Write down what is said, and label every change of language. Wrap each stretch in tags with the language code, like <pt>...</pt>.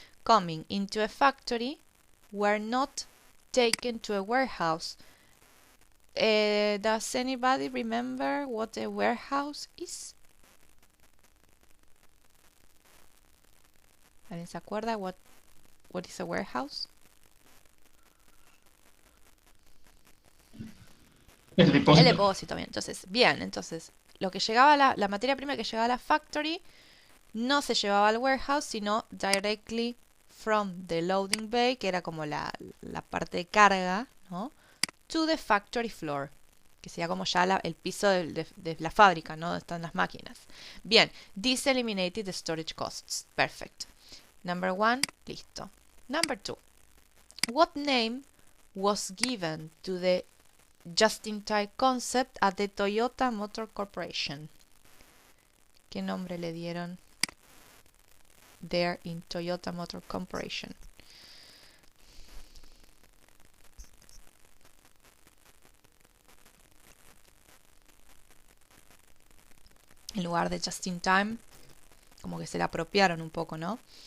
<en>Coming into a factory were not taken to a warehouse. Does anybody remember what a warehouse is?</en> <es>¿Alguien se acuerda</es> <en>what is a warehouse?</en> <es>El El depósito. depósito, bien. Entonces, bien, entonces, lo que llegaba la materia prima que llegaba a la factory no se llevaba al warehouse, sino</es> <en>directly from the loading bay,</en> <es>que era como la parte de carga, ¿no?</es> <en>To the factory floor,</en> <es>que sería como ya el piso de la fábrica, ¿no? Donde están las máquinas.</es> <en>Bien, this eliminated the storage costs. Perfect. Number 1, listo. Number 2, what name was given to the just-in-time concept at the Toyota Motor Corporation?</en> <es>¿Qué nombre le dieron there in Toyota Motor Corporation? En lugar de just-in-time, como que se la apropiaron un poco, ¿no?</es>